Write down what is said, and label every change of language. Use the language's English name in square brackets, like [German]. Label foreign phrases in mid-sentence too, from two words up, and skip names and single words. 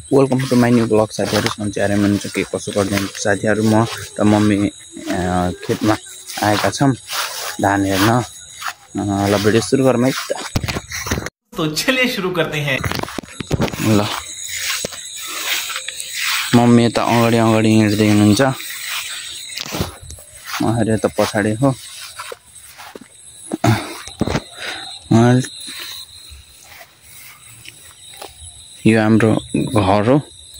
[English] welcome to my new blog [Nepali] साथीहरु। सन्चै आराम हुनुहुन्छ के कसो गर्दै हुनुहुन्छ साथीहरु? म र मम्मी खेतमा आएका छौं धान हेर्न। ल भिडियो सुरु गरौँ है त। [Hindi] तो चलिए शुरू करते हैं। [Nepali] ल मम्मी त अगाडि अगाडि हिँड्दै हुनुहुन्छ, म त पछाडि हो। यो हाम्रो घर हो।